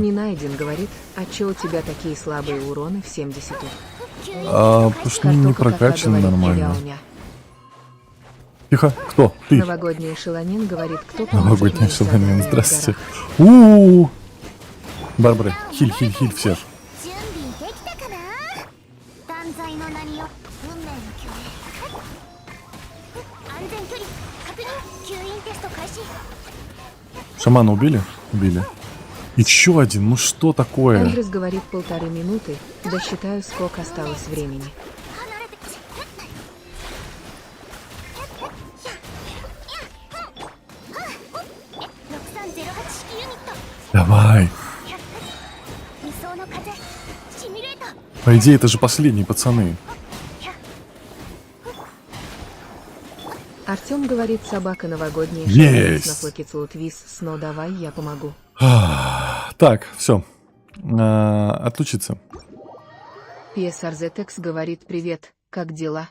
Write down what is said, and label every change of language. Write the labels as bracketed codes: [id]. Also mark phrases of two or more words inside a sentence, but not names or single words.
[ru] не найден, говорит, а чё у тебя такие слабые уроны в 70? Потому что не прокачаны нормально. Тихо, кто? Ты. Новогодний шелонин говорит, кто поможет Новогодний мне с шелонин, заданием в здравствуйте. горах. У-у-у. Барбара, хиль всех. [ja] 準備できたかな。断罪の名によ運命の共鳴。安全距離確認。吸引テスト開始。 [ru] Шамана убили? Убили. Еще один, ну что такое? Эндрюс говорит 1,5 минуты, досчитаю, сколько осталось времени. [ja] 離れて。6308式ユニット。 [ru] Давай. [ja] 理想の風。シミュレート。 [ru] По идее, это же последние пацаны. Артем говорит, собака новогодняя. Есть. На флоке Цулутвис, сно давай, я помогу. Так, все. Отключиться. PSRZX говорит, привет, как дела?